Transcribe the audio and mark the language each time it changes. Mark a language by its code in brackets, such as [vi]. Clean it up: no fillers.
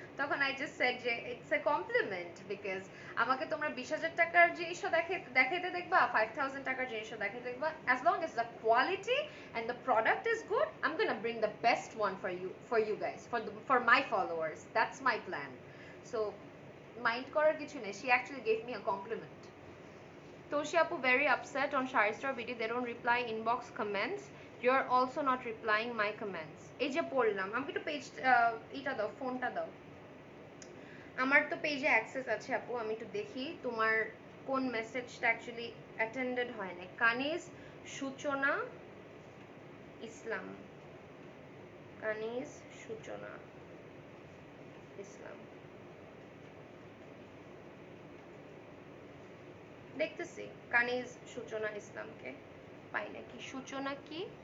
[bn] তখন [en] I just said যে it's a compliment, [bn] because আমাকে তোমরা 20000 টাকার জিনিসও দেখাইতে দেখবা, [en] 5000 টাকার জিনিসও দেখাইতে দেখবা, as long as the quality and the product is good, I'm gonna bring the best one for you guys, for my followers. That's my plan. So mind [bn] করার কিছু নেই। [en] She actually gave me a compliment. Toshi Apu very upset on Shari Store video. They don't reply inbox comments. You're also not replying my comments. [bn] এই যে পড়লাম, আমাকে একটু page এটা দাও, ফোনটা দাও। আমার তো পেজে অ্যাক্সেস আছে আপু, আমি একটু দেখি তোমার কোন মেসেজটা অ্যাকচুয়ালি অ্যাটেন্ডেড হয় না। কানিজ সূচনা ইসলাম, কানিজ সূচনা ইসলাম, দেখতেছি কানিজ সূচনা ইসলামকে পাই নাকি। সূচনা কি?